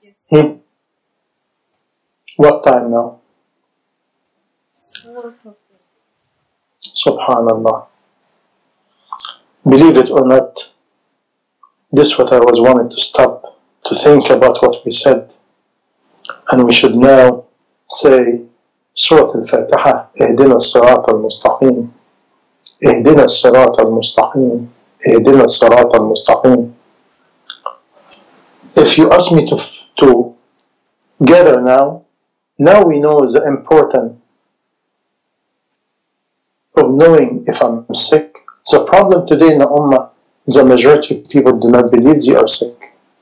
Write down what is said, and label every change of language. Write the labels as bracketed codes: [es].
[en] Hmm? What time now? 4 o'clock. Subhanallah. Believe it or not, this is what I was wanted to stop to think about what we said. And we should now say Surah Al-Fatiha, [ar] اهدنا الصراط المستقيم, اهدنا الصراط المستقيم, اهدنا الصراط المستقيم. [en] If you ask me to gather now we know the importance of knowing if I'm sick. The problem today in the Ummah, the majority of people do not believe they are sick.